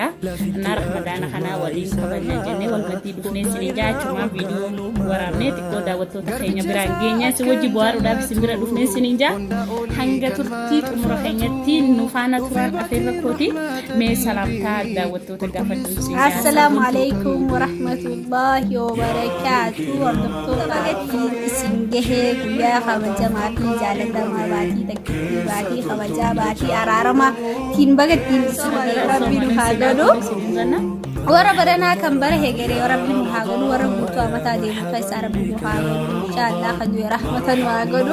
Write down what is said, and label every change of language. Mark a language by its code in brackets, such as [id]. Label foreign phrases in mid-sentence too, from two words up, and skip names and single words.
[om] Anaa Ramadana kana waliin kabajna jennee walbatti dhufnee isiniin jaa achuma viidiyoo waraabnee xiqqoo daawwattoota keenya biraan geenya si wajji bu'aaruudhaaf isin bira dhufnee isiniin jaa hanga turtii xumura keenyatti nu faana turan afeerra kooti mee salaamtaa daawwattoota gaafadhu isin jaa. [ar] السلام عليكم ورحمة الله وبركاته. [om] Hordoftoota bagatti isin gahe guyyaa kabajamaa fi jaalatamaa baatii takkittii baatii kabajaa baatii araaramaa tiin bagattiin isin rabbiin haa godhu. Warra baranaa kan bara hegeree rabbiin haa godhu warra guutuu amataa deemu keessaa rabbiin haa godhu inshallah kan du'e rahmatan haa godhu.